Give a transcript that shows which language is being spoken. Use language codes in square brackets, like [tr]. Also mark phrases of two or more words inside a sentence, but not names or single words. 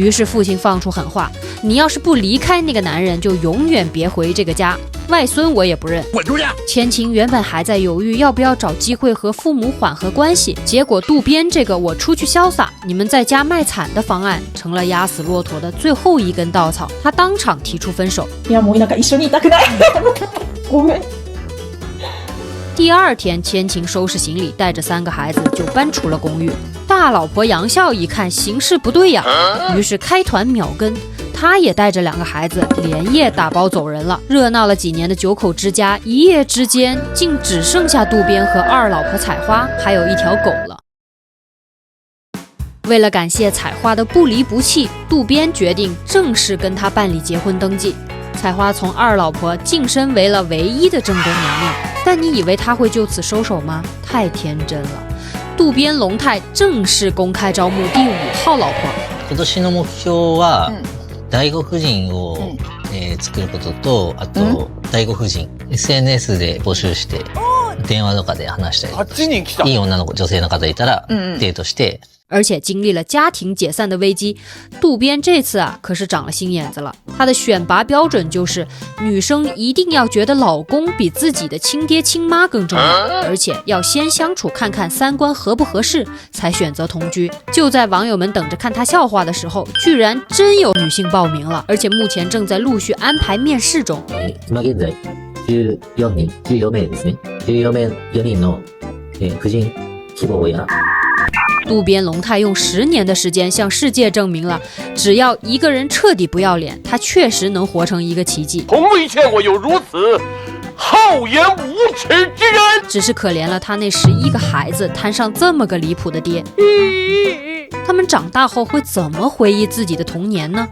[zh] 于是父亲放出狠话：你要是不离开那个男人，就永远别回这个家。外孙我也不认。稳住呀！千晴原本还在犹豫要不要找机会和父母缓和关系，结果渡边这个我出去潇洒，你们在家卖惨的方案成了压死骆驼的最后一根稻草。他当场提出分手。 [ja] いやもうなんか一緒にいたくない。ごめん。 [zh] 第2天，千晴收拾行李，带着3个孩子就搬出了公寓。大大老婆杨笑一看形势不对呀，于是开团秒跟。他也带着2个孩子连夜打包走人了。热闹了几年的9口之家，一夜之间竟只剩下渡边和2老婆采花，还有1条狗了。为了感谢采花的不离不弃，渡边决定正式跟他办理结婚登记。采花从2老婆晋升为了唯一的正宫娘娘，但你以为他会就此收手吗？太天真了。渡边龙太正式公开招募第5号老婆。 [ja] 今年の目標は、第5夫人を、作ることと、あと、第5夫人、SNS で募集して、電話とかで話したりとか、いい女の子、女性の方いたら、デートして、 [zh] 而且经历了家庭解散的危机，渡边这次可是长了心眼子了。他的选拔标准就是女生一定要觉得老公比自己的亲爹亲妈更重要，而且要先相处看看3观合不合适，才选择同居。就在网友们等着看他笑话的时候，居然真有女性报名了，而且目前正在陆续安排面试中。 [ja] 今現在14名ですね。14名4人の夫人希望や。 [zh] 渡边龙太用10年的时间向世界证明了，只要一个人彻底不要脸，他确实能活成一个奇迹。从未见过有如此厚颜无耻之人。只是可怜了他那11个孩子，摊上这么个离谱的爹。他们长大后会怎么回忆自己的童年呢？